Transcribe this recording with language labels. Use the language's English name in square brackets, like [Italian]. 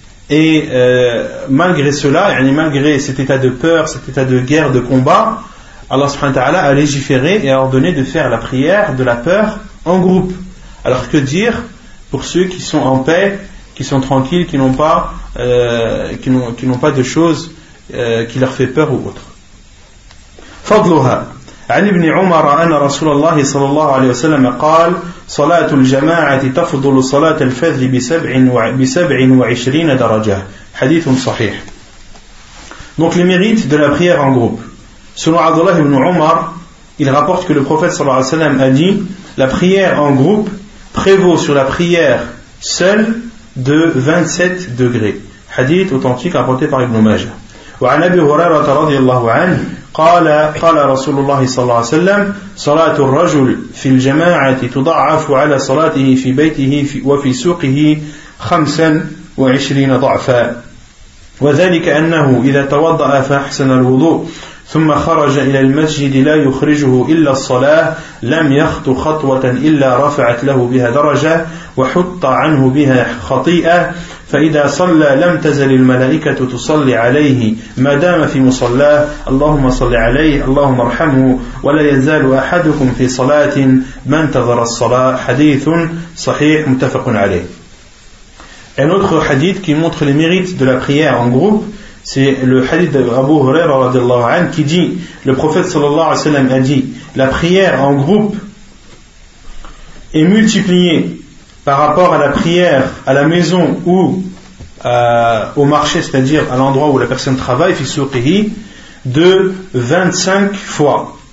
[French] Et malgré cela, malgré cet état de peur, cet état de guerre, de combat, Allah subhanahu wa ta'ala a légiféré et a ordonné de faire la prière de la peur en groupe. Alors que dire pour ceux qui sont en paix, qui sont tranquilles, qui n'ont pas de choses qui leur fait peur ou autre. [Arabic] فضلها عن ابن عمر أن رسول الله صلى الله عليه وسلم قال صلاة الجماعة تفضل صلاة الفجر بسبع وعشرين درجة حديث صحيح. [French] Donc les mérites de la prière en groupe. Selon Abdullah ibn Umar, il rapporte que le prophète [Arabic] صلى الله عليه وسلم [French] a dit la prière en groupe prévaut sur la prière seule de 27 degrés. Hadith authentique rapporté par Ibn Majah. [Arabic] وعن أبي هريرة رضي الله عنه قال رسول الله صلى الله عليه وسلم صلاة الرجل في الجماعة تضعف على صلاته في بيته وفي سوقه 25 ضعفا وذلك أنه إذا توضأ فأحسن الوضوء ثم خرج إلى المسجد لا يخرجه إلا الصلاة لم يخطو خطوة إلا رفعت له بها درجة وحط عنه بها خطيئة فإذا صلى لم تزل الملائكة تصلي عليه ما دام في مصلاه اللهم صل عليه اللهم ارحمه ولا يزال أحدكم في صلاة ما انتظر الصلاة حديث صحيح متفق عليه. [French] Un autre hadith qui montre les mérites de la prière en groupe, c'est le hadith d'Abu Huraira [Arabic] radiallahu anhu [French] qui dit, le prophète [Arabic] sallallahu alayhi wa sallam [French] a dit, la prière en groupe est multipliée par rapport à la prière à la maison ou au marché, c'est-à-dire à l'endroit où la personne travaille, [Arabic] fi souqihi, [French] de 25 fois.